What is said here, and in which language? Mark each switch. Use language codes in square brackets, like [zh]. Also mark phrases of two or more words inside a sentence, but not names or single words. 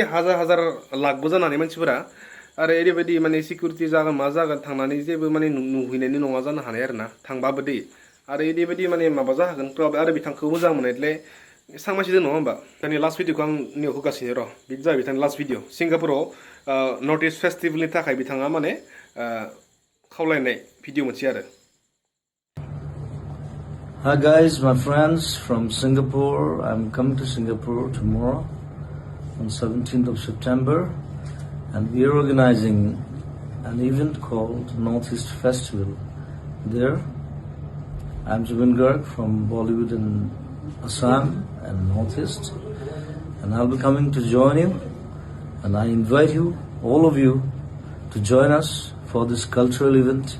[brx] हाजार लाखबो जानानै मानसिफोरा आरो ओरैबायदि माने सिकिउरिटि जागोन मा जागोन थांनानै जेबो माने नुहैनायनि नङा जानो हानाय आरो ना थांबाबो दै आरो ओरैबायदि माने माबा जागोन आरो बिथांखौ मोजां मोननायलाय एसां मानसि दं नङा होमबा दानि [en] last videoखौ [brx] आं नियाव होगासिनो र' बिदि जाबाय बिथांनि [en] last video [brx] सिंगापुराव नर्थ इस्ट फेस्टिभेलनि थाखाय बिथाङा माने खावलायनाय भिडिअ मोनसे आरो [en] Hi guys, my friends from Singapore. I'm coming to Singapore tomorrow on 17th of September and we are organizing an event called Northeast Festival. There, I'm Zubeen from Bollywood in Assam and Northeast and I'll be coming to join you and I invite you, all of you, to join us for this cultural event.